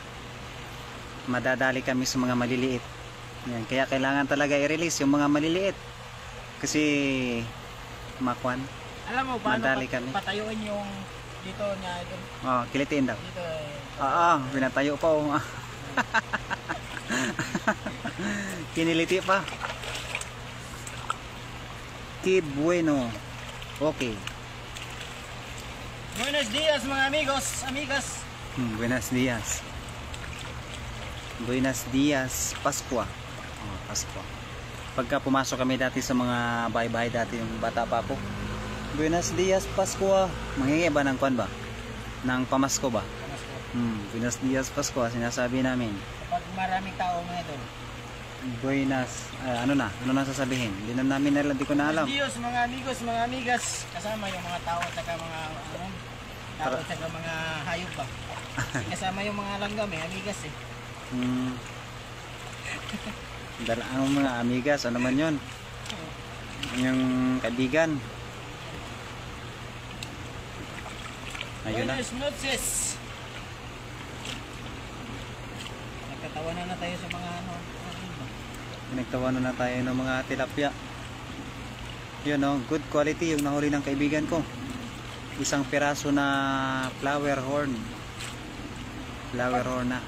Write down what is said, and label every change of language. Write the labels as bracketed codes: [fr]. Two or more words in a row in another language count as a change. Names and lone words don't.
[tl] Madadali kami sa mga maliliit. Yan, kaya kailangan talaga i-release yung mga maliliit. Kasi makwan. Alam mo paano Madali kami. patayuin yung dito niya ito. Kilitiin daw. Dito Pinatayo pa Kiniliti pa. [es] Que bueno. Okay. Buenos dias mga amigos, amigas. Buenos dias. Buenos dias, Paskwa. Oh, Paskwa. [tl] Pagka pumasok kami dati sa mga bahay-bahay dati yung bata pa ako. [es] Buenos dias, [tl] Paskwa. Mangingi ba ng kwan ba? Ng pamasko ba? [es] Buenos dias, [tl] Paskwa. Sinasabi namin. Kapag maraming tao mga idol. Buenas, ano na sasabihin? Hindi na namin hindi ko na alam. Diyos, mga amigos, mga amigas. Kasama yung mga tao at saka mga tao at saka mga hayop ba. Kasama yung mga langgam amigas eh. Ang mga amigas, ano man yun? Yung kaibigan. Ayun na. [es] Buenas noches. [tl] Nagkatawanan na tayo sa mga Pinagtawanan na tayo ng mga tilapia. Yun o, [en] good quality [tl] yung nahuli ng kaibigan ko. Isang piraso na flower horn. Flower horn na.